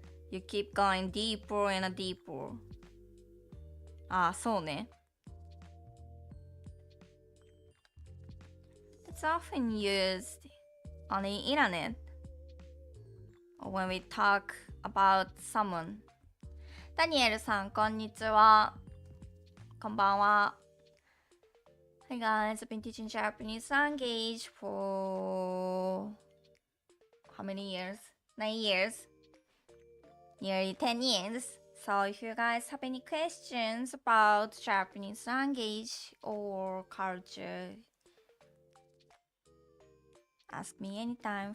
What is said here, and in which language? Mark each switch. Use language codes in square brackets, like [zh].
[en] You keep going deeper and deeper. [ja] そうね。 [en] It's often used on the internet or when we talk about someone. [ja] ダニエルさん、こんにちは。こんばんは。 [en] Hey guys, I've been teaching Japanese language for how many years? 9 years? Nearly 10 years. So if you guys have any questions about Japanese language or culture, ask me anytime.